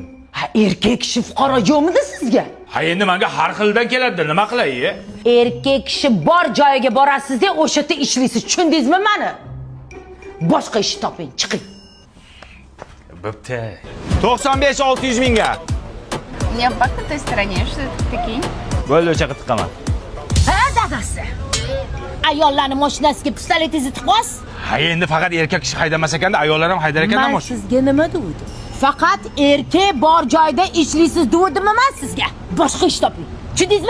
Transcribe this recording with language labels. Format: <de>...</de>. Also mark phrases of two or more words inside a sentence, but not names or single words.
<uz>Ha, erkak kishi fuqaro yo'qmidi sizga? Ha, endi menga har xildan keladi, nima qilay? Erkak kishi bor joyiga borasiz-da, o'sha yerda ishlaysiz. Tushundingizmi meni? Boshqa ish toping, chiqing. Bo'pti. 95-600 mingga.</uz> <ru>Niyobbat на той стороне, что это такие?</ru> <uz>Bo'ldi, o'sha qilib tiqaman. Ha, dadasi. Ayollarni mashinasiga pistoletingizni tiqmas? Ha, endi faqat erkak kishi haydamas ekanda, ayollar ham haydar ekan-da Men sizga nima dedim? Faqat erkak bor joyda ishlaysiz dedim men sizga. Boshqa ish toping. Tushundingizmi?</uz>